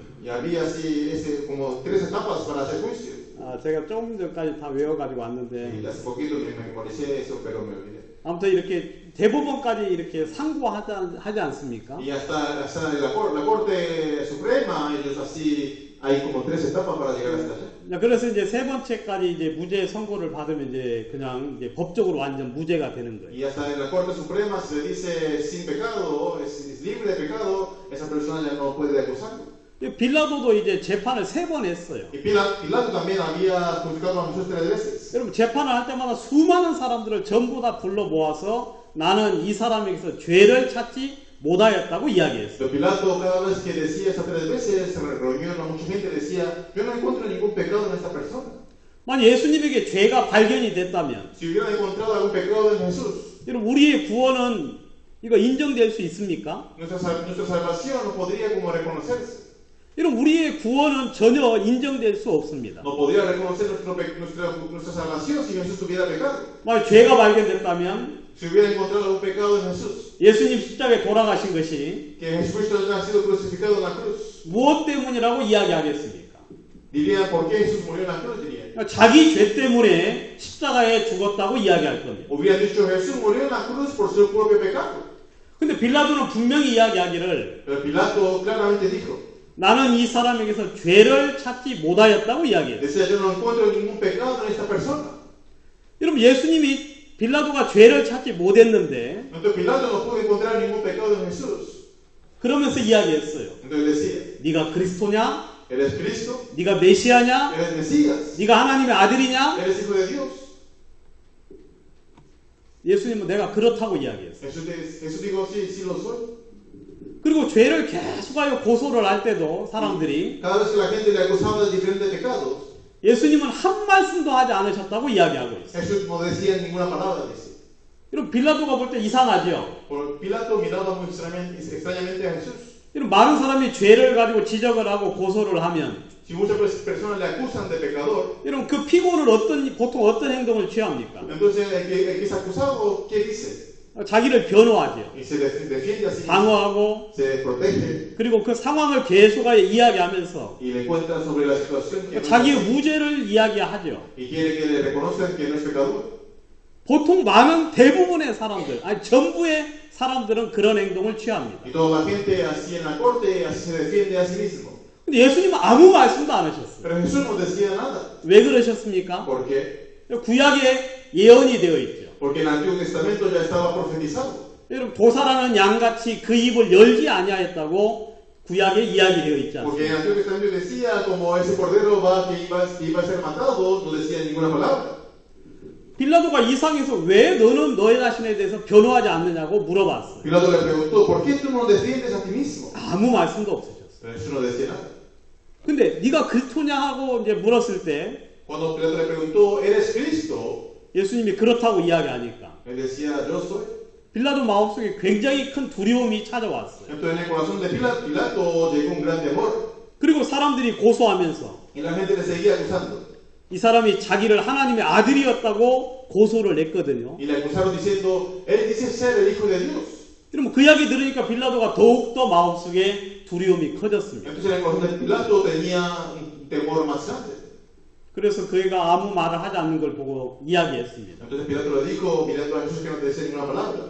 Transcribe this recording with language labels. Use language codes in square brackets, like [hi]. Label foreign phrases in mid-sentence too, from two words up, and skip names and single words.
[es] Y había así como 3 etapas para hacer juicio. [ko] 제가 조금 전까지 다 외워가지고 왔는데 [es] Y hace poquito me memoricé eso, pero me olvidé. [ko] 아무튼 이렇게 대법원까지 이렇게 상고하지 않습니까? [es] Y hasta la Corte Suprema, ellos así, hay como 3 etapas para llegar hasta allá. [ko] 그래서 이제 3번째까지 이제 무죄 선고를 받으면 이제 그냥 이제 법적으로 완전 무죄가 되는 거예요. [es] Y hasta en la Corte Suprema se le dice sin pecado, es libre de pecado, esa persona ya no puede acusarlo. [ko] 빌라도도 이제 재판을 3번 했어요. [es] Y Pilato también había juzgado a Jesús 3 veces. [ko] 여러분 재판을 할 때마다 수많은 사람들을 전부 다 불러 모아서 나는 이 사람에게서 죄를 찾지 못하였다고 이야기했어요. [es] Pero Pilato cada vez que decía esas 3 veces se reunió a mucha gente y decía, yo no encuentro ningún pecado en esta persona. [ko] 만약 예수님에게 죄가 발견이 됐다면 [es] Si hubiera encontrado algún pecado en Jesús, [ko] 여러분 우리의 구원은 이거 인정될 수 있습니까? [es] Nuestra salvación no podría como reconocerse. [ko] 이런 우리의 구원은 전혀 인정될 수 없습니다. [es] No podría reconocer nuestra salvación si Jesús tuviera pecado. [ko] 만약 죄가 발견됐다면 [es] Si hubiera encontrado algún pecado en Jesús, [ko] 예수님 십자가에 돌아가신 것이 [es] que Jesucristo haya sido crucificado en la cruz, [ko] 무엇 때문이라고 이야기하겠습니까? [es] dirían, ¿por qué Jesús murió en la cruz? Dirían. [ko] 자기 죄 때문에 십자가에 죽었다고 이야기할 겁니다. [es] Hubieran dicho, Jesús murió en la cruz por su propio pecado. [ko] 근데 빌라도는 분명히 이야기하기를 [es] Pero Pilato claramente dijo, [ko] 나는 이 사람에게서 죄를 찾지 못하였다고 이야기해요. [es] decía, yo no encuentro ningún pecado en esta persona. [ko] 여러분 예수님이 빌라도가 죄를 찾지 못했는데 [es] Entonces Pilato no pudo encontrar ningún pecado en Jesús. [ko] 그러면서 이야기했어요. [es] Entonces decía, [ko] 네가 그리스도냐? [es] ¿eres Cristo? [ko] 네가 메시아냐? [es] ¿Eres Mesías? [ko] 네가 하나님의 아들이냐? [es] ¿Eres hijo de Dios? [ko] 예수님은 내가 그렇다고 이야기했어요. [es] Jesús dijo, sí, sí lo soy. [ko] 그리고 죄를 계속하여 고소를 할 때도 사람들이 [es] Cada vez que la gente le acusaba de diferentes pecados, [ko] 예수님은 한 말씀도 하지 않으셨다고 이야기하고 있어요. [es] Jesús no decía ninguna palabra de eso. [ko] 이런 빌라도가 볼 때 이상하죠. [es] Pilato miraba muy extrañamente a Jesús. [ko] 이런 많은 사람이 죄를 가지고 지적을 하고 고소를 하면 [es] Si muchas personas le acusan de pecador, [ko] 이런 그 피고는 보통 어떤 행동을 취합니까? [es] entonces el que es acusado, ¿qué dice? [ko] 자기를 변호하죠. [es] Y se defiende así, [ko] 방어하고 [es] se protege [ko] 그리고 그 상황을 계속하여 이야기하면서 [es] y le cuenta sobre la situación que [ko] 자기의 무죄를 이야기하죠. [es] y quiere que le reconozcan que no es pecador. [ko] 보통 많은 대부분의 사람들, 아니 전부의 사람들은 그런 행동을 취합니다. [es] Y toda la gente así en la corte, así se defiende a sí mismo. [ko] 근데 예수님은 아무 말씀도 안 하셨어요. [es] Pero Jesús no decía nada. [ko] 왜 그러셨습니까? [es] ¿Por qué? [ko] 구약에 예언이 되어 있죠. [es] Porque en el Antiguo Testamento ya estaba profetizado. [ko] 여러분 도사라는 양같이 그 입을 열지 아니하였다고 구약에 이야기되어 있지 [es] Porque en el [ko] 않습니까? [es] Antiguo Testamento decía como ese cordero que iba a ser matado, no decía ninguna palabra. [ko] 빌라도가 이상해서 왜 너는 너의 자신에 대해서 변호하지 않느냐고 물어봤어요. [es] Pilato le preguntó, ¿por qué tú no defiendes a ti mismo? [ko] 아무 말씀도 없으셨어요. [es] Pero Jesús no decía nada. [ko] 근데 네가 그리스도냐 하고 이제 물었을 때 [es] Cuando Pilato le preguntó, ¿eres Cristo? [ko] 예수님이 그렇다고 이야기하니까 [es] Él decía, yo soy. [ko] 빌라도 마음속에 굉장히 큰 두려움이 찾아왔어요. [es] Entonces en el corazón de Pilato llegó un gran temor. [ko] 그리고 사람들이 고소하면서 [es] Y la gente le seguía acusando. [ko] 이 사람이 자기를 하나님의 아들이었다고 고소를 했거든요. [es] Y le acusaron diciendo, él dice ser el Hijo de Dios. [ko] 그러면 그 이야기 들으니까 빌라도가 더욱더 마음속에 두려움이 커졌습니다. [es] Entonces en el corazón de Pilato tenía un temor más grande. [ko] 그래서 그가 아무 말을 하지 않는 걸 보고 이야기했습니다. [es] Entonces Pilato le dijo, mirando a Jesús que no te decía ninguna palabra.